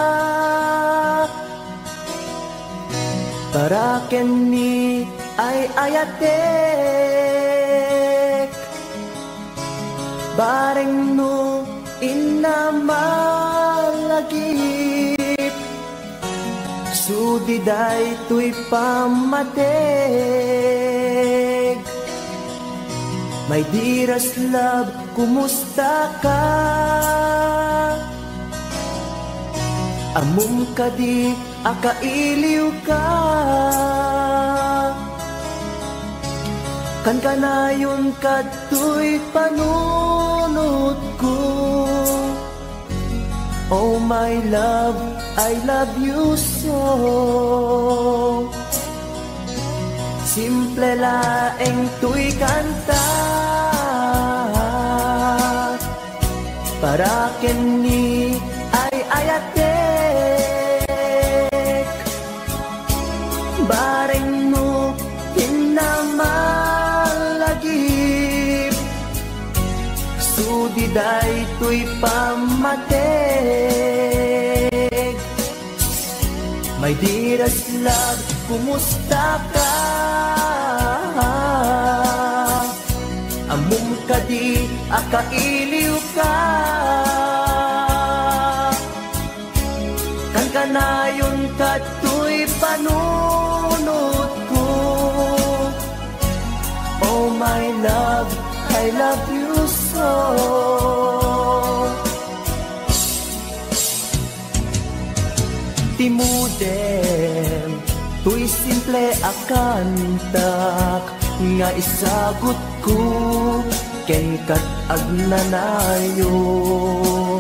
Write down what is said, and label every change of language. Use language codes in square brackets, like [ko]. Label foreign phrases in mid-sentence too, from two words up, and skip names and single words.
[ilo] para kenni ay ayatek, bareng no inamalagip, sudiday tuy pamatek. [en] My dearest love, [ilo] kumusta ka? Amum ka di, akailiw ka. Kan kanayon kadtoy panunot ko. [en] Oh my love, I love you so. [ilo] Simple laeng tuy kanta, para kenni ay ayatek, bareng mo hinamalagip, sudiday tuy pamatek. 'Pag. [en] My dearest love, [ilo] kumusta ka? Amum ka di, akailiw ka. Kan kanayon kadtoy panunot ko. [en] Oh my love, I love you so. [ilo] Simple laeng tuy kanta, para kenni ay ayatek, bareng no hinamalagip, sudiday tuy pamatek. [en] My dearest love, [ilo] kumusta ka? Amum ka di, akailiw ka. Amom kadi akailiw ka, kan kanayon kato'y panunod ko. [en] Oh my love, I love you so. [ilo] Timudem, tuy simple akantak, nga isagot ko, ken kat agnanayon.